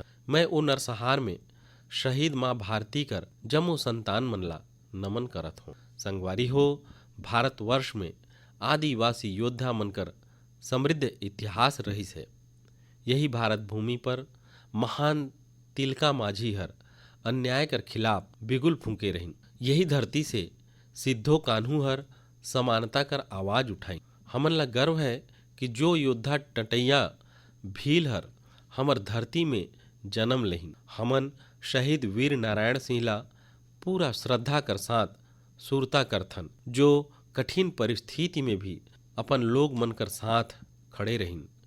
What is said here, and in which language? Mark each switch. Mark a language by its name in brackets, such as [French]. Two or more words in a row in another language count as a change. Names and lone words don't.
[Chhattisgarhi] मैं वो नरसंहार में शहीद माँ भारती कर जम्मू संतान मन ला नमन करत हूँ। संगवारी हो, भारतवर्ष में आदिवासी योद्धा मनकर समृद्ध इतिहास रहीस है। यही भारत भूमि पर महान तिलका माझी हर अन्याय कर खिलाफ बिगुल फूंके रहिन। यही धरती से सिद्धो कान्हू हर समानता कर आवाज उठाई। हमन ला गर्व है कि जो योद्धा टटैया भील हर हमर धरती में जन्म लेहिन। हमन शहीद वीर नारायण सिंह ला पूरा श्रद्धा कर साथ सुरता करथन, जो कठिन परिस्थिति में भी अपन लोग मन कर साथ खड़े रहिन।